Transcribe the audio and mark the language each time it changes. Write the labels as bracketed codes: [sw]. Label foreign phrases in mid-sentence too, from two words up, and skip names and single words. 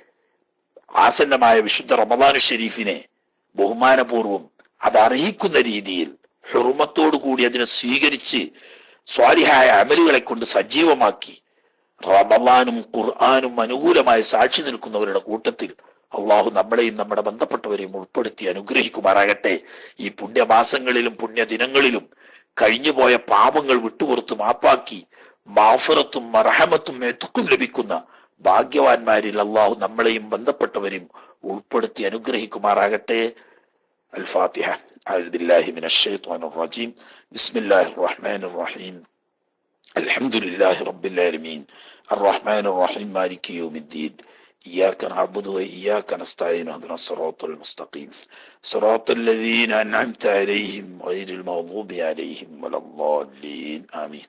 [ml] ആസന്നമായ വിശുദ്ധ റമദാനു ഷരീഫിനെ ബഹുമാനപൂർവം അത് അർഹിക്കുന്ന രീതിയിൽ ഹുർമത്തോടു കൂടി അതിനെ സ്വീകരിച്ച് സ്വാലിഹായ അമലുകളെ കൊണ്ട് സജീവമാക്കി റമദാനും ഖുർആനും അനുകൂലമായി സാക്ഷി നിൽക്കുന്നവരുടെ കൂട്ടത്തിൽ അള്ളാഹു നമ്മളെയും നമ്മുടെ ബന്ധപ്പെട്ടവരെയും ഉൾപ്പെടുത്തി അനുഗ്രഹിക്കുമാറാകട്ടെ. ഈ പുണ്യമാസങ്ങളിലും പുണ്യദിനങ്ങളിലും കഴിഞ്ഞുപോയ പാപങ്ങൾ വിട്ടുപുറത്ത് മാപ്പാക്കി മാഫറത്തും മർഹമത്തും എത്തുക്കും ലഭിക്കുന്ന ഭാഗ്യവാന്മാരിൽ അള്ളാഹു നമ്മളെയും ബന്ധപ്പെട്ടവരെയും ഉൾപ്പെടുത്തി അനുഗ്രഹിക്കുമാറാകട്ടെ. [ar] الفاتحة. أعوذ بالله من الشيطان الرجيم. بسم الله الرحمن الرحيم. الحمد لله رب العالمين الرحمن الرحيم مالك يوم الدين إياك نعبد وإياك نستعين اهدنا الصراط المستقيم صراط الذين أنعمت عليهم غير المغضوب عليهم ولا الضالين آمين.